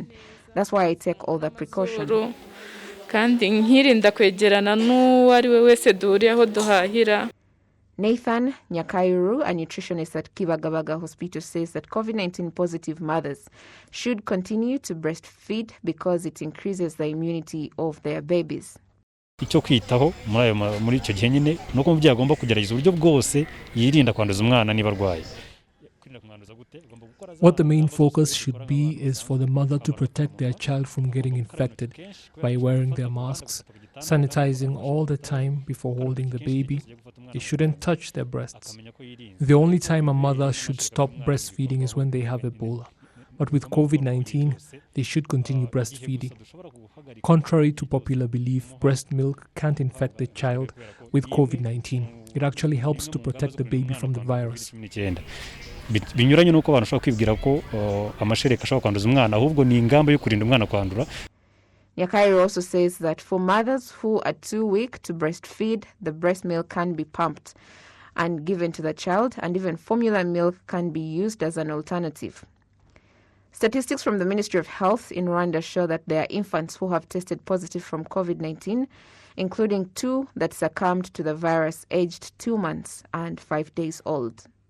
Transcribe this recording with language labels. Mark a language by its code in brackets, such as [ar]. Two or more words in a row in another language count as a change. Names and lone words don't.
[en] That's why I take all the precautions. Nathan Nyakairu, a nutritionist at Kibagabaga Hospital, says that COVID-19 positive mothers should continue to breastfeed because it increases the immunity of their babies. [rw] icyo kwitaho muri icyo gihe nyine nuko umubyeyi agomba kugerageza uburyo bwose yirinda kwanduza umwana niba arwaye. [en] What the main focus should be is for the mother to protect their child from getting infected by wearing their masks, sanitizing all the time before holding the baby. They shouldn't touch their breasts. The only time a mother should stop breastfeeding is when they have Ebola. But with COVID-19, they should continue breastfeeding. Contrary to popular belief, breast milk can't infect the child with COVID-19. It actually helps to protect the baby from the virus. [rw] Binyuranye nuko abantu bashobora kwibwira ko amashereka ashobora kwanduza umwana, ahubwo ni ingamba yo kurinda umwana kwandura. [en] Nyakairo also says that for mothers who are too weak to breastfeed, the breast milk can be pumped and given to the child, and even formula milk can be used as an alternative. Statistics from the Ministry of Health in Rwanda show that there are infants who have tested positive from COVID-19, including 2 that succumbed to the virus aged 2 months and 5 days old.